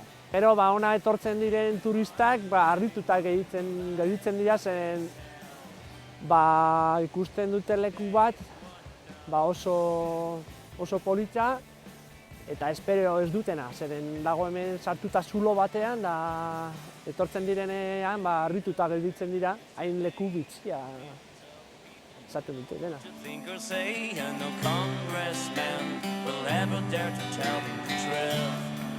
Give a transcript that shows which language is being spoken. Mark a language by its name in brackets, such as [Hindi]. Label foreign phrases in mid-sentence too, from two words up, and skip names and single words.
[Basque] Gero ona etortzen diren turistak harritutak gelditzen dira, zeren ikusten dute leku bat oso politxa, eta espero ez dutena, zeren dago hemen sartuta zulo batean, da etortzen direnean harrituta gelditzen dira, hain leku bitxia esaten dute dena. [English] To think or say, and no congressman will ever dare to tell them the truth.